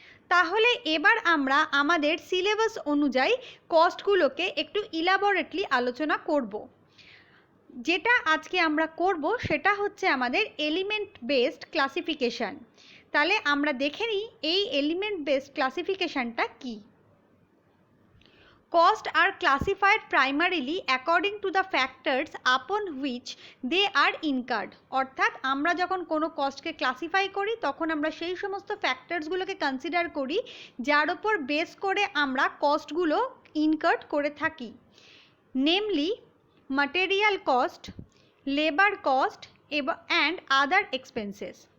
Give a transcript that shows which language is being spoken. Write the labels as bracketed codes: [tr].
[bn] তাহলে এবার আমরা আমাদের সিলেবাস অনুযায়ী কস্টগুলোকে একটু ইলাবোরেটলি আলোচনা করব। যেটা আজকে আমরা করব সেটা হচ্ছে আমাদের এলিমেন্ট বেসড ক্লাসিফিকেশন। তাহলে আমরা দেখে নিই এই এলিমেন্ট বেসড ক্লাসিফিকেশনটা কি। [en] Costs are classified primarily according to the factors upon which they are incurred। [bn] অর্থাৎ আমরা যখন কোনো কস্টকে ক্লাসিফাই করি তখন আমরা সেই সমস্ত ফ্যাক্টরসগুলোকে কনসিডার করি যার ওপর বেস করে আমরা কস্টগুলো ইনকার্ড করে থাকি। Namely [en] material cost, labor cost and other expenses।